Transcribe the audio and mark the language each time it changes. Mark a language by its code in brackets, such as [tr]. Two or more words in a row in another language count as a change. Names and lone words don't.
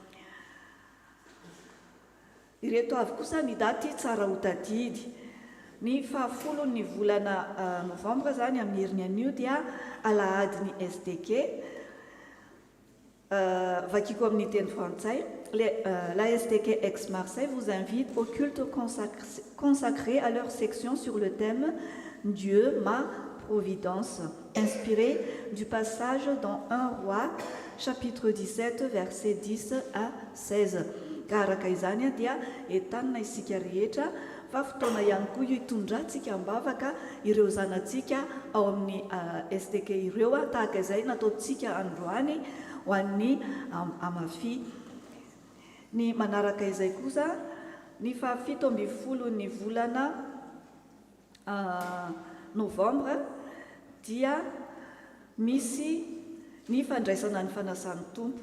[mg] Ireto avy kosa ny daty tsara ho tadidy. Ny 10 ny volana novembre zany amin'ny herin'ny anio dia Alahadin'ny SDK. Vakiko amin'ny teny frantsay. [fr] La SDK Aix-Marseille vous invite au culte consacré à leur section sur le thème Dieu, ma providence, inspiré du passage dans 1 Roi, chapitre 17, versets 10 à 16. [mg] Karaka izany dia entanina isika rehetra fa fotoana ihany koa io hitondrantsika ambavaka ireo zanantsika ao amin'ny SDK ireo tahaka izay nataontsika androany ho an'ny AMAFI. Ny manaraka izay kosa ny 17 ny volana novembre dia misy ny fandraisana ny fanasan'ny tompo.